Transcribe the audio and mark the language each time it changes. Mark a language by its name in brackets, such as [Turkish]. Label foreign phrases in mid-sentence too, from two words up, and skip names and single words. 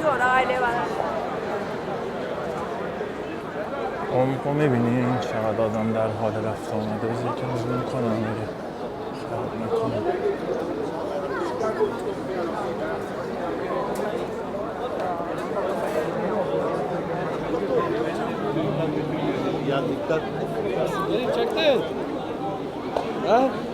[Turkish] Zor aile var. [Persian] عمقو میبینین چقدر آدم در حال رفت آمده بذار یکم زوم کنم دیگه خراب نکنم [Turkish] Ya dikkat. Nereye çektin? Ha?